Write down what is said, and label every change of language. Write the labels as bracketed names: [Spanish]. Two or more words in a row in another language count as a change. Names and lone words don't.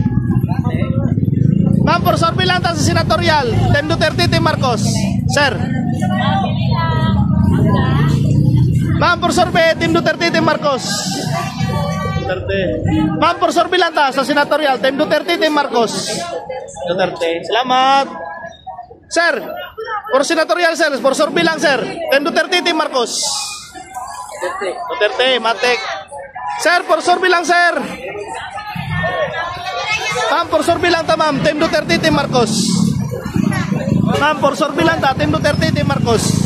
[Cebuano] Ma'am, [English] for survey [Cebuano] lang ta sa senatorial, Team Duterte, Team Marcos. Sir. [English] Ma'am, for survey, Team Duterte, Team Marcos. Duterte. [Cebuano] Ma'am, [English] for survey [Cebuano] lang ta sa senatorial, Team Duterte, Team Marcos. Duterte. Salamat. Sir, [English] for senatorial sir, for survey lang sir, Team Duterte, Team Marcos. [Cebuano] Duterte, matik. Sir, [English] for survey [Cebuano] lang sir. Ma'am, [English] for survey [Cebuano] lang ta ma'am, Team Duterte, Team Marcos. Ma'am, [English] for survey [Cebuano] lang ta, Team Duterte, Team Marcos.